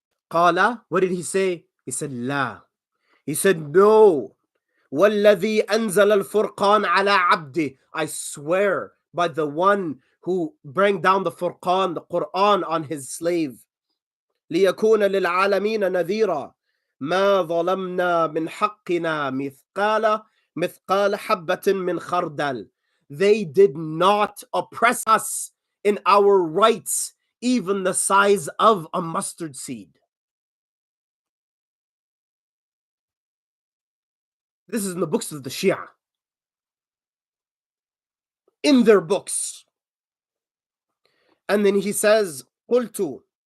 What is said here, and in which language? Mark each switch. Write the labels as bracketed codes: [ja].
[en] Qala, what did he say? He said, la. He said, no. [ar] وَالَّذِي أَنزَلَ الْفُرْقَانَ عَلَى عَبْدِهِ. [en] I swear by the one who bring down the Furqan, the Quran, on his slave. [ar] لِيَكُونَ لِلْعَالَمِينَ نَذِيرًا مَا ظَلَمْنَا مِنْ حَقِّنَا مِثْقَالَ حَبَّةٍ مِنْ خَرْدَلٍ. [en] They did not oppress us in our rights, even the size of a mustard seed. This is in the books of the Shia. In their books. And then he says, [ar] قُلْتُ.